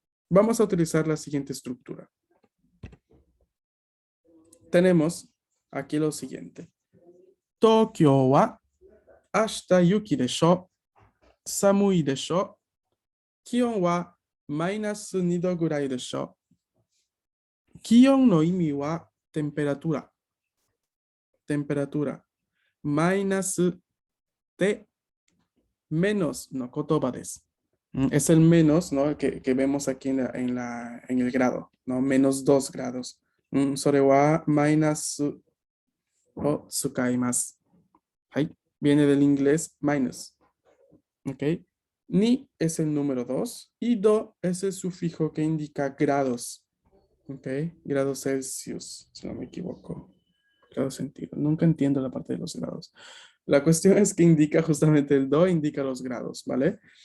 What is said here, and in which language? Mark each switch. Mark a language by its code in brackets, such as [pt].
[es] Vamos a utilizar la siguiente estructura. Tenemos aquí lo siguiente. [ja] Tokyo wa ashita yuki desho, samui desho, kion wa -2 度ぐらいでしょ。気温の意味はテンペラトゥラ。マイナスでmenosの言葉です。 [es] Es el menos, ¿no? que vemos aquí en el grado, ¿no? -2 grados. [ja] それはマイナスを使います。 [es] はい。Viene del inglés minus. ¿Ok? Ni es el número 2 y do es el sufijo que indica grados. ¿Ok? Grados Celsius, si no me equivoco. Grados centígrados. Nunca entiendo la parte de los grados. La cuestión es que indica justamente el do, indica los grados, ¿vale?